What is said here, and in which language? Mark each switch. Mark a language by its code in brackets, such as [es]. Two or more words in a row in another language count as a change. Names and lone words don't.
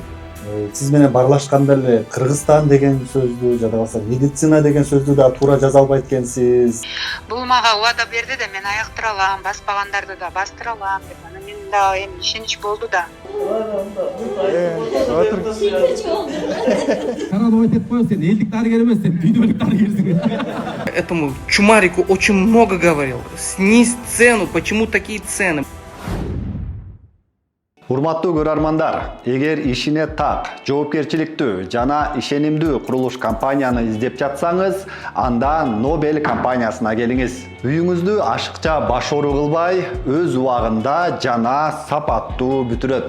[ky] Сиз менен барлашканда эле Кыргызстан деген сөздү жада болсо медицина деген сөздү да туура жаза албайт экенсиз. Бул мага убада берди да, мен аяктыра алам, баспагандарды да бастыра алам деп. Анан мен да эми ишенич болду да. Карабай деп коё, сен элдик дарыгер эмес, сен дүйнөлүк дарыгерсиң. [ru] Этому чумарику очень много говорил. Снизь цену, почему такие цены? [ky] Урматтуу көрөрмандар, эгер ишине так, жоопкерчиликтүү жана ишенимдүү курулуш компанияны издеп жатсаңыз, анда Nobel компаниясына келиңиз. Үйүңүздү ашыкча башору кылбай, өз убагында жана сапаттуу бүтүрөт.